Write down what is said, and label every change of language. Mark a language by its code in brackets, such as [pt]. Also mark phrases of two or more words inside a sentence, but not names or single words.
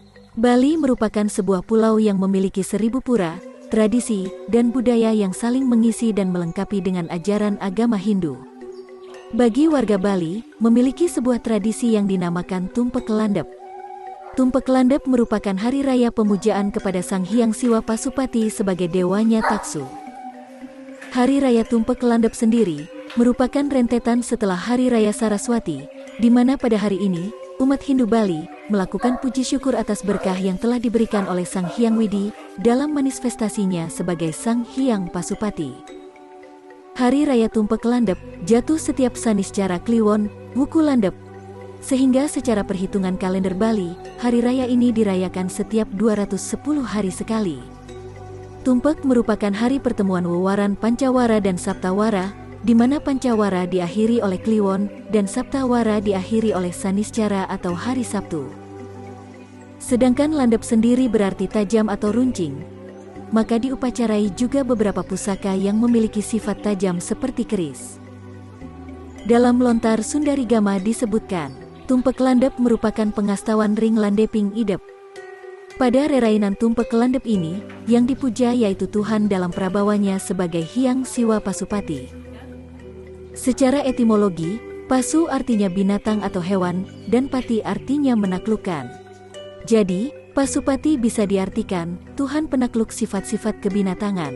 [id] Bali merupakan sebuah pulau yang memiliki 1000 pura, tradisi, dan budaya yang saling mengisi dan melengkapi dengan ajaran agama Hindu. Bagi warga Bali, memiliki sebuah tradisi yang dinamakan Tumpek Landep. Tumpek Landep merupakan hari raya pemujaan kepada Sang Hyang Siwa Pasupati sebagai dewanya Taksu. Hari Raya Tumpek Landep sendiri merupakan rentetan setelah Hari Raya Saraswati, di mana pada hari ini, umat Hindu Bali melakukan puji syukur atas berkah yang telah diberikan oleh Sang Hyang Widi dalam manifestasinya sebagai Sang Hyang Pasupati. Hari Raya Tumpek Landep jatuh setiap Saniscara Kliwon, Wuku Landep, sehingga secara perhitungan kalender Bali, hari raya ini dirayakan setiap 210 hari sekali. Tumpek merupakan hari pertemuan Wewaran Pancawara dan Saptawara, di mana Pancawara diakhiri oleh Kliwon dan Saptawara diakhiri oleh Saniscara atau hari Sabtu. Sedangkan Landep sendiri berarti tajam atau runcing, maka diupacarai juga beberapa pusaka yang memiliki sifat tajam seperti keris. Dalam lontar Sundarigama disebutkan, Tumpek Landep merupakan [ban] pengastawan ring landeping idep. [id] Pada rerainan Tumpek Landep ini, yang dipuja yaitu Tuhan dalam prabawanya sebagai Hyang Siwa Pasupati. Secara etimologi, Pasu artinya binatang atau hewan, dan Pati artinya menaklukkan. Jadi, Pasupati bisa diartikan Tuhan penakluk sifat-sifat kebinatangan.